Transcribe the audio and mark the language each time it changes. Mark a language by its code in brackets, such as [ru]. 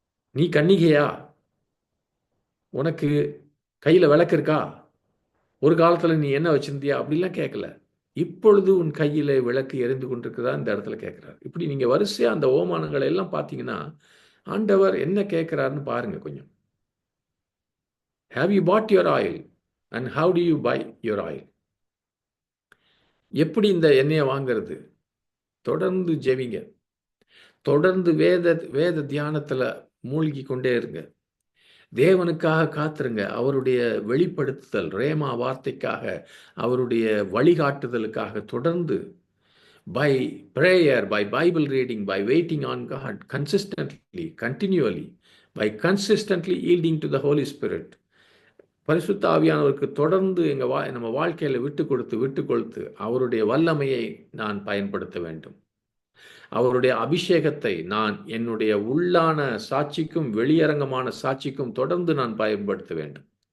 [ta] நீ கன்னிகையா? உனக்கு கையில் விளக்கு இருக்கா? ஒரு காலத்தில் நீ என்ன வச்சிருந்தியா? அப்படிலாம் கேட்கல. இப்பொழுது உன் கையில் விளக்கு எரிந்து கொண்டிருக்குதா இந்த இடத்துல கேட்குறாரு. இப்படி நீங்கள் வரிசையாக அந்த ஓமானங்களை எல்லாம் பார்த்தீங்கன்னா ஆண்டவர் என்ன கேட்குறாருன்னு பாருங்க கொஞ்சம். [en] Have you bought your oil? And how do you buy your oil? [ta] எப்படி இந்த எண்ணெயை வாங்கிறது? தொடர்ந்து ஜெபிங்க. தொடர்ந்து வேத தியானத்தில் மூழ்கி கொண்டே இருங்க. தேவனுக்காக காத்துருங்க. அவருடைய வெளிப்படுத்துதல், ரேமா வார்த்தைக்காக, அவருடைய வழிகாட்டுதலுக்காக தொடர்ந்து [en] by prayer, by Bible reading, by waiting on God consistently, continually, by consistently yielding to the Holy Spirit. [ta] பரிசுத்த ஆவியானவருக்கு தொடர்ந்து நம்ம வாழ்க்கையில் விட்டு கொடுத்து அவருடைய வல்லமையை நான் பயன்படுத்த வேண்டும். அவருடைய அபிஷேகத்தை நான் என்னுடைய உள்ளான சாட்சிக்கும் வெளியரங்கமான சாட்சிக்கும் தொடர்ந்து நான் பயன்படுத்த வேண்டும்.